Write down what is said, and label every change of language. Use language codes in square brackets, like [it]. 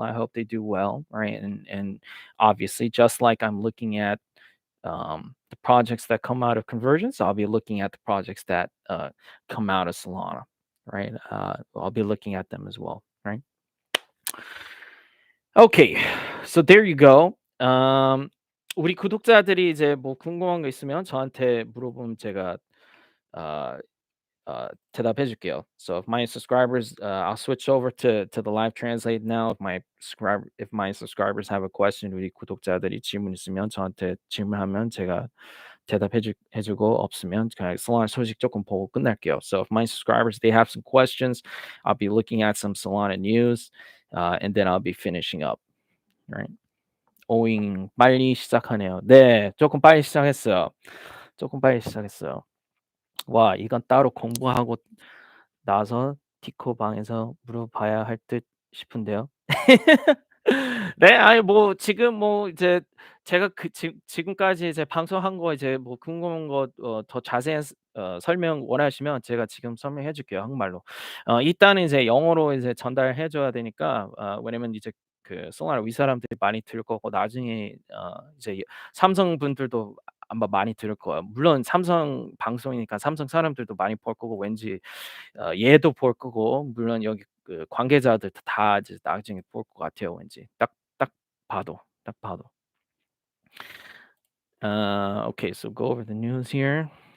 [en] I hope they do well, right? And obviously, just like I'm looking at the projects that come out of convergence, I'll be looking at the projects that come out of Solana, right? I'll be looking at them as well, right? Okay, so there you go. [ko] 우리 구독자들이 이제 뭐 궁금한 거 있으면 저한테 물어보면 제가 어, 대답해 줄게요. [en] So if my subscribers, I'll switch over to the live translate now. If my subscribers have a question, [ko] 우리 구독자들이 질문 있으면 저한테 질문하면 제가 해주고 없으면 그냥 Solana 소식 조금 보고 끝낼게요. [en] So if my subscribers they have some questions, I'll be looking at some Solana news, and then I'll be finishing up. [ko] Right? 오잉 빨리 시작하네요. 네, 조금 빨리 시작했어요. 조금 빨리 시작했어요. 와, 이건 따로 공부하고 나서 디코 방에서 물어봐야 할 듯 싶은데요. 네. 아니 뭐 지금 뭐 이제 제가 지금까지 이제 방송한 거 이제 뭐 궁금한 거 더 자세한 설명 원하시면 제가 지금 설명해 줄게요, 한국말로. 일단은 이제 영어로 이제 전달해 줘야 되니까 왜냐면 이제 그 송아라 윗사람들이 많이 들을 거고 나중에 이제 삼성 분들도 아마 많이 들을 거예요. 물론 삼성 방송이니까 삼성 사람들도 많이 볼 거고 왠지 얘도 볼 거고 물론 여기 그 관계자들 다 이제 나중에 볼 것 같아요 왠지. 딱 봐도, 딱 봐도. [en] Okay, so go over the news here.